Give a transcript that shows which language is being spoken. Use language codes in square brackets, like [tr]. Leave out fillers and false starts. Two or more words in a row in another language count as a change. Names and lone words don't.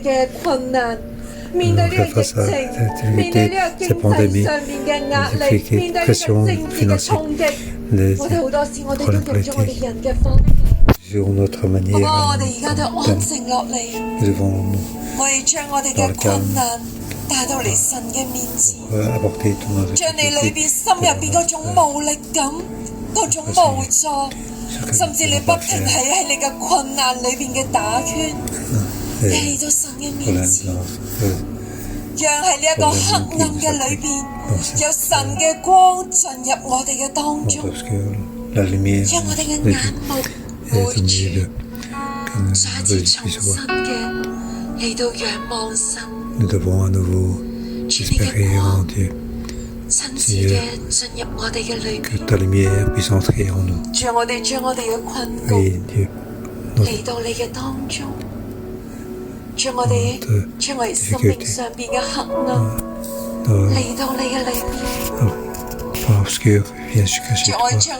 [fr] Faire face à cette activité, cette pandémie, les pressions financières, les problèmes politiques. Sur notre manière, nous devons dans le calme apporter tout notre activité. [yue] 嗰種無助，甚至你不停喺你嘅困難裏邊嘅打圈，你嚟到神嘅面前，讓喺呢一個黑暗嘅裏邊，有神嘅光進入我哋嘅當中，讓我哋嘅眼目回轉，再次重新嘅嚟到仰望神。 [fr] Nous devons à nouveau espérer en Dieu. Seigneur, que ta lumière puisse entrer en nous. Oui, Dieu, notre point obscur viens jusqu'à chez toi.